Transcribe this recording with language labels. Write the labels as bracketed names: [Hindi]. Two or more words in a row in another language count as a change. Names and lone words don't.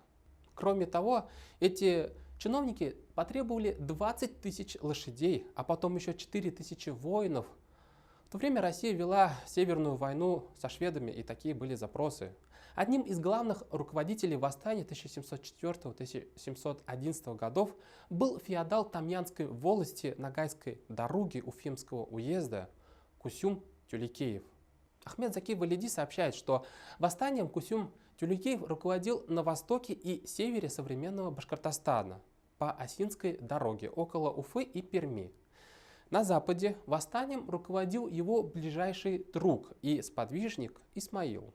[Russian] Кроме того, эти чиновники потребовали 20 тысяч лошадей, а потом еще 4 тысячи воинов. В то время Россия вела Северную войну со шведами, и такие были запросы. Одним из главных руководителей восстания 1704-1711 годов был феодал Тамьянской волости Ногайской Даруги Уфимского уезда Кусюм Тюлекеев. Ахмед Заки Валиди сообщает, что восстанием Кусюм Тюлекеев руководил на востоке и севере современного Башкортостана по Осинской дороге около Уфы и Перми. На западе восстанием руководил его ближайший друг и сподвижник Исмаил.